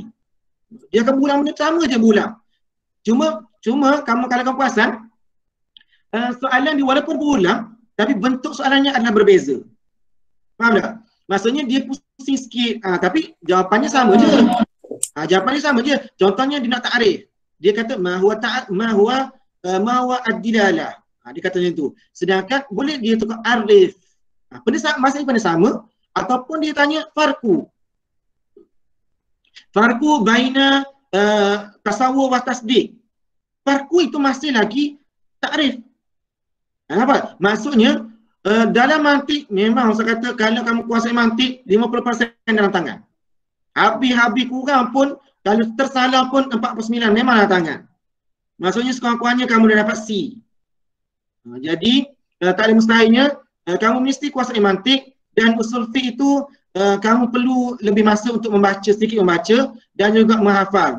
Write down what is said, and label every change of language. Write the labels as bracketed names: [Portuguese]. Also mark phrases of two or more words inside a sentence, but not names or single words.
[Malay] Dia akan berulang benda sama je berulang. Cuma kamu kalau kamu perasan, soalan dia walaupun berulang, tapi bentuk soalannya adalah berbeza. Faham tak? Maksudnya dia pusing sikit, tapi jawapannya sama je. Jawapannya sama je. Contohnya dia nak ta'rif. Dia kata [Arabic] ما هو الدلالة. [Malay] Dia kata macam tu. Sedangkan boleh dia tukar arif. Maksudnya benda sama, ataupun dia tanya farku. [Arabic] فرق بين تصور وتصديق. [Malay] Farku itu masih lagi ta'rif. Apa? Maksudnya dalam mantik memang saya kata kalau kamu kuasai mantik 50% dalam tangan. Habis-habis kurang pun, kalau tersalah pun 49 memang dalam tangan. Maksudnya sekurang-kurangnya kamu dah dapat C. Jadi tak ada mustahilnya kamu mesti kuasai mantik, dan usul fiqh itu kamu perlu lebih masa untuk sedikit membaca dan juga menghafal.